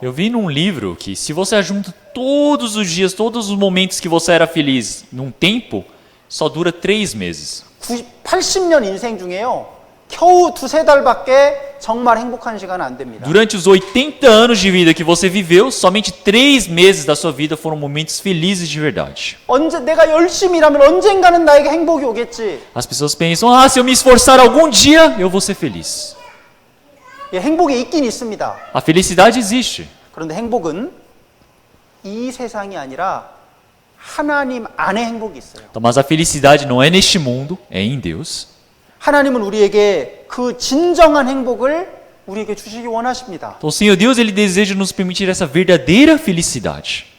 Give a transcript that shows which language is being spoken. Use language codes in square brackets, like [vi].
[pt] Eu vi num livro que se você junta todos os dias, todos os momentos que você era feliz num tempo, só dura 3 meses. [ko] 80년 인생 중에요, 겨우 2-3달밖에 정말 행복한 시간은 안 됩니다. [pt] Durante os 80 anos de vida que você viveu, somente 3 meses da sua vida foram momentos felizes de verdade. [ko] 언제 내가 열심히 일하면 언젠가는 나에게 행복이 오겠지. [pt] As pessoas pensam, se eu me esforçar algum dia, eu vou ser feliz. [ko] 예, 행복이 있긴 있습니다. [pt] A felicidade existe. [ko] 그런데 행복은 이 세상이 아니라 하나님 안에 행복이 있어요. [pt] Então, mas a felicidade não é neste mundo, é em Deus. [ko] 하나님은 우리에게 그 진정한 행복을 우리에게 주시기 원하십니다. [pt] Então, o Senhor Deus, Ele deseja nos permitir essa verdadeira felicidade.